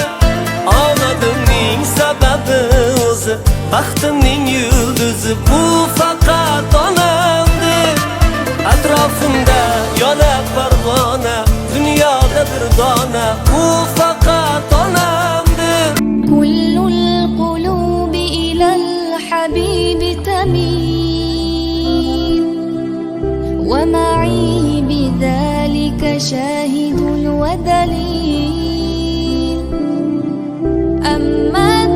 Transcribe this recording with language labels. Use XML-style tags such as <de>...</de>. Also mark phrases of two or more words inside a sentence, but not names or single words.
<uz>Omadimning sababi o'zi, baxtimning yulduzi, bu faqat onamdir. Atrofimda yonar parvona, dunyoda bir dona, bu faqat onamdir.</uz> <ar>كل القلوب إلى الحبيب تميل ومعي بذلك شاهد ودليل. Amma</ar>